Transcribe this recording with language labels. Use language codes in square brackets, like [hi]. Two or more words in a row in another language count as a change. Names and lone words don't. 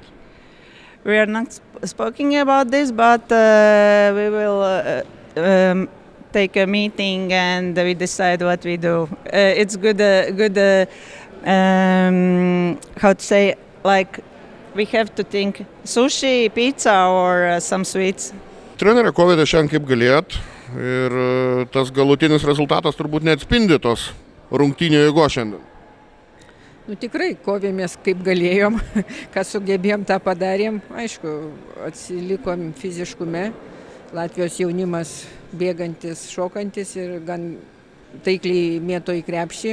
[en] We are not speaking about this, but we will take a meeting and we decide what we do. It's good. How to say? Like we have to think sushi, pizza, or some sweets. [lt] Trenerė, kovėte šiandien kaip galėjot ir tas galutinis rezultatas turbūt neatspindi tos rungtynių jėgos šiandien. Tikrai kovėmės kaip galėjom, ką sugebėjom, tą padarėm. Aišku, atsilikom fiziškume. Latvijos jaunimas bėgantis, šokantis ir gan taikliai mėto į krepšį.